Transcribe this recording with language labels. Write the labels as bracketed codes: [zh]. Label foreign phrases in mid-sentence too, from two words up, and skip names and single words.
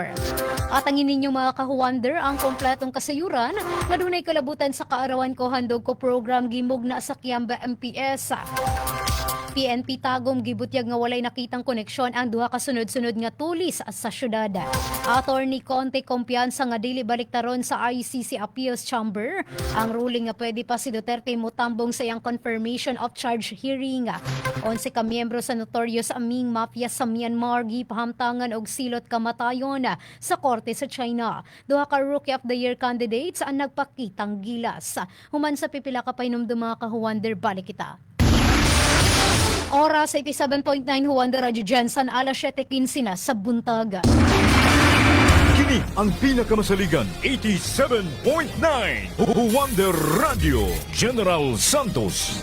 [ceb] At ang inyong mga ka-wonder ang kompletong kasayuran nga dunay kalabutan sa kaarawan ko handog ko program gimugna sa Kiamba MPS. PNP Tagum gibutyag nga walay nakitang koneksyon ang duha ka sunod-sunod nga tulis sa syudad. Attorney Conte kumpiyansa nga dili baliktaron sa ICC Appeals Chamber ang ruling nga pwede pa si Duterte motambong sa iyang [en] confirmation of charge hearing. [ceb] 11 ka miyembro sa notorious Aming Mafia sa Myanmar gipahamtangan og silot kamatayon sa korte sa China. Duha ka [en] Rookie of the Year candidates [ceb] ang [tl] nagpakitang gilas. [ceb] Human sa pipila ka painumdum mga ka-wonder, balik kita. Oras 87.9 Wonder Radio Jensen, alas 7:15 na sa buntag. Kini ang pinakamasaligan 87.9 Wonder Radio General Santos.